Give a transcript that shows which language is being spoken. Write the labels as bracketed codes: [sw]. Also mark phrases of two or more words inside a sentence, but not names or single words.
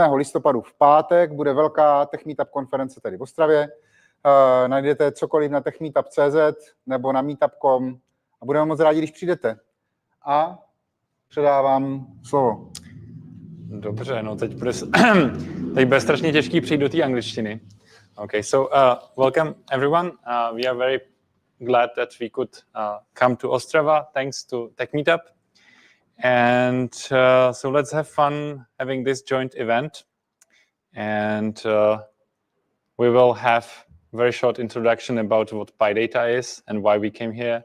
[cs] listopadu v pátek bude velká TechMeetup konference tady v Ostravě. Najdete cokoliv na techmeetup.cz nebo na meetup.com a budeme moc rádi, když přijdete. A předávám slovo. Dobře, no teď bude strašně těžký přijít do té angličtiny. [en] Okay, so welcome everyone. We are very glad that we could come to Ostrava thanks to TechMeetup. And so let's have fun having this joint event. And we will have a very short introduction about what PyData is and why we came here.